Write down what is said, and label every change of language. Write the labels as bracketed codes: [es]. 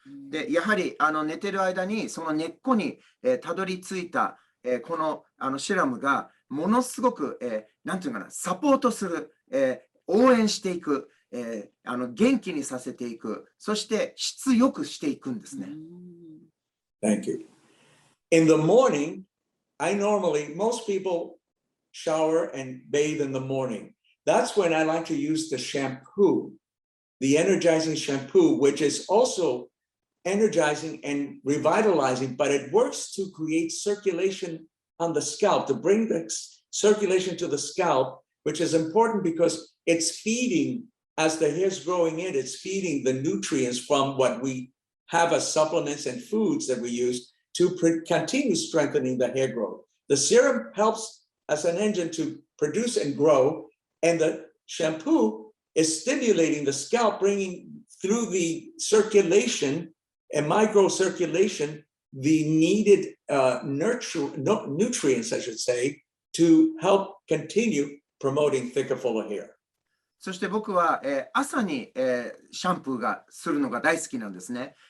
[ja] でやはり寝てる間にその根っこにたどり着いたこのシラムがものすごくなんていうかな、サポートする、応援していく、元気にさせていく、そして質よくしていくんですね。 [en] Thank you. In the morning, most people shower and bathe in the morning. That's when I like to use the shampoo, the energizing shampoo, which is also energizing and revitalizing, but it works to create circulation on the scalp, to bring the circulation to the scalp, which is important because it's feeding, as the hair's growing in, it's feeding the nutrients from what we have as supplements and foods that we use to continue strengthening the hair growth. The serum helps as an engine to produce and grow, and the shampoo is stimulating the scalp, bringing through the circulation and microcirculation the needed nutrients, I should say, to help continue promoting thicker, fuller hair. [ja] そして僕は、朝に、シャンプーがするのが大好きなんですね。